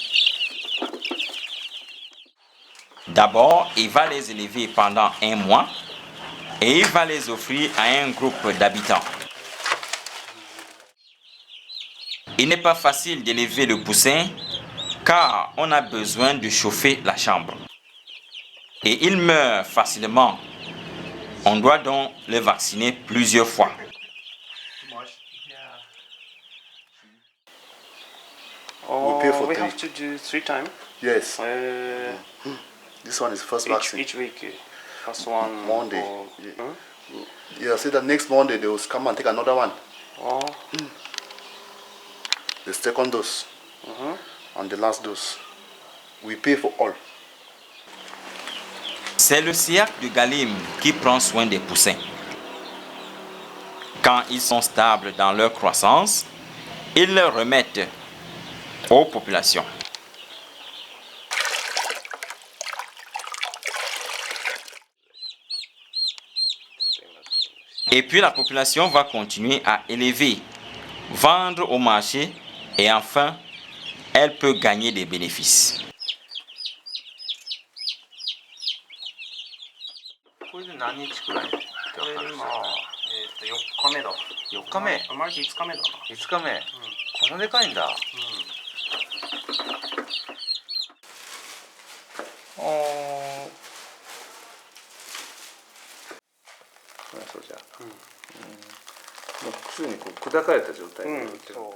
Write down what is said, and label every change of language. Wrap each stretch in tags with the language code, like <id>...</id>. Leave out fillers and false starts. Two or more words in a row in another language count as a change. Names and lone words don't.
<fr>D'abord, il va les élever pendant un mois et il va les offrir à un groupe d'habitants. Il n'est pas facile d'élever le poussin car on a besoin de chauffer la chambre. Et il meurt facilement. On doit donc le vacciner plusieurs fois. Oh,</fr> <en>We pay for we three. have to do 3 times. Yes. This one is first vaccine. Each week. First one. Monday. Or, Yeah, see the next Monday they will come and take another one. Oh. The second dose and the last dose. We pay for all.</en> <fr>C'est le SIAC de Galim qui prend soin des poussins. Quand ils sont stables dans leur croissance, ils les remettent aux populations. Et puis la population va continuer à élever, vendre au marché et enfin, elle peut gagner des bénéfices.</fr> <ja>これで何日くらいってこれ分かる今、4日目だ。 4日目生まれて5日目だな。 5日目、こんなでかいんだ。ああ、そうじゃん、もう普通にこう砕かれた状態で売ってるんだ。</ja>